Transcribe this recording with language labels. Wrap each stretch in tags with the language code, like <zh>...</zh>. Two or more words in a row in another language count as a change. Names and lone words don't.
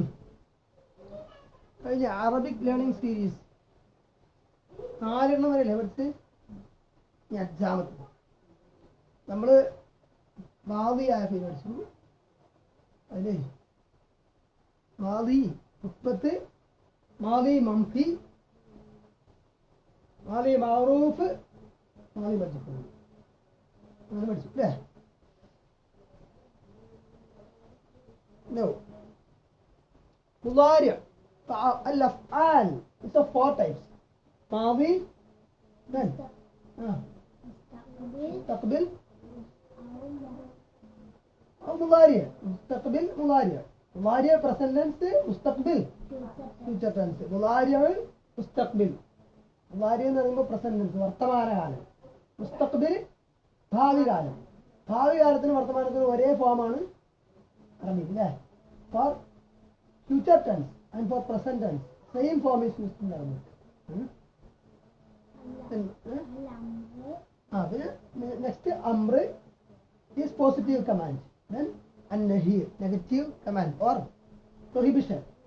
<ml>കഴിഞ്ഞ</ml> <en>Arabic learning series</en> <ml>4 വരെ പഠിച്ച് ഇനി 5ാമത്തെ നമ്മൾ മാദിയായ പേര് പഠിച്ചു. അതിലെ</ml> <ar>ماضي مثبت، ماضي منفي، ماضي معروف، ماضي مجهول</ar> <ml>അങ്ങനെ പഠിച്ചു അല്ലേ?</ml> <ar>مضارع الأفعال</ar> <en>it's of 4 types.</en> <ar>ماضي then مستقبل أو مضارع. مستقبل مضارع. مضارع</ar> <en>present tense,</en> <ar>مستقبل</ar> <en>future tense.</en> <ar>مضارع مستقبل.</ar> <ml>مضارع എന്ന് പറയുമ്പോൾ</ml> <en>present tense</en> <ml>വർത്തമാനകാലം. മുസ്തഖ്ബിൽ ഭാവി കാലം. ഭാവി കാലത്തിന് വർത്തമാനത്തിന് ഒരേ ഫോമാണ് അറബിയിൽ അല്ലേ?</ml> <en>For future tense and for present tense same form is used in Arabic. Next amr is positive command. Then an-nahi negative command or prohibition.</en>